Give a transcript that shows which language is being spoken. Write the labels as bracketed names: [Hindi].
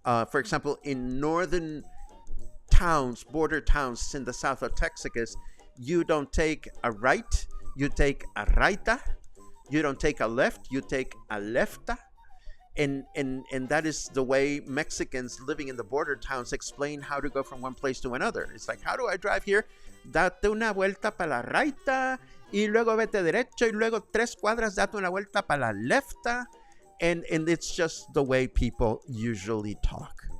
[English] For example, in northern towns, border towns in the south of Texas, you don't take a right, you take a raita. You don't take a left, you take a lefta. And that is the way Mexicans living in the border towns explain how to go from one place to another. It's like, how do I drive here? [Spanish] Date una vuelta para la raita, y luego vete derecho, y luego 3 cuadras, date una vuelta para la lefta. [English] And it's just the way people usually talk.